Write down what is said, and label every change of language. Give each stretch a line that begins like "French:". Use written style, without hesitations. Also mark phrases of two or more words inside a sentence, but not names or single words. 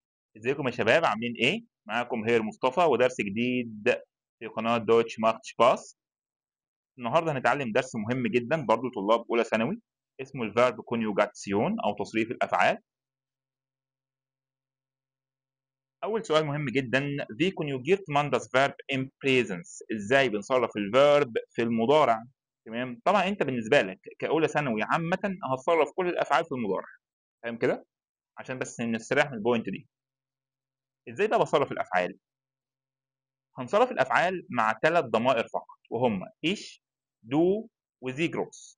Arabic: ازيكم يا شباب عاملين ايه؟ معاكم هير مصطفى ودرس جديد في قناة دوتش ماخت سباس. النهارده هنتعلم درس مهم جدا برضو طلاب اولى ثانوي، اسمه
German: Verb Konjugation
Arabic: او تصريف الافعال. اول سؤال مهم جدا،
German: wie konjugiert man das Verb im Präsens؟
Arabic: ازاي بنصرف الفيرب في المضارع؟ تمام، طبعا انت بالنسبه لك كاولى ثانوي عامه هتصرف كل الافعال في المضارع، فاهم كده؟ عشان بس نستريح من البوينت دي. ازاي بقى بصرف الافعال؟ هنصرف الافعال مع 3 ضمائر فقط، وهم
German: ich, du, Sie groß.